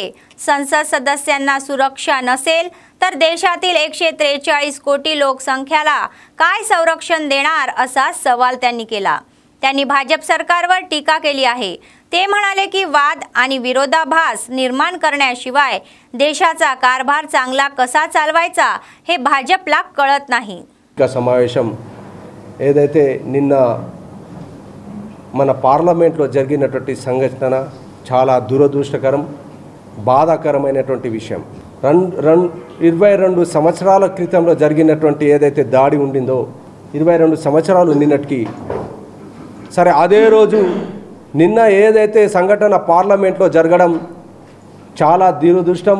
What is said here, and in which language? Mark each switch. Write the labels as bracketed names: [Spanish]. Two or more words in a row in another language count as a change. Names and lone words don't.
[Marathi] संसद सदस्यांना सुरक्षा नसेल तर देशातील 143 कोटी लोकसंख्याला काय संरक्षण देणार असा सवाल त्यांनी केला. त्यांनी भाजप सरकारवर टीका केली आहे. ते म्हणाले की वाद आणि विरोधाभास निर्माण करण्याशिवाय देशाचा कारभार चांगला कसा चालवायचा हे भाजपला कळत नाही. [Telugu] సమావేశం ఏదైతే నిన్న మన పార్లమెంట్లో జరిగినటువంటి సంఘటన చాలా దురదృష్టకరం, బాధాకరమైనటువంటి విషయం. 22 సంవత్సరాల క్రితంలో జరిగినటువంటి ఏదైతే దాడి ఉండిందో 22 సంవత్సరాలు నిన్నటికి సరే అదే రోజు నిన్న ఏదైతే సంఘటన పార్లమెంట్లో జరగడం చాలా దురదృష్టం.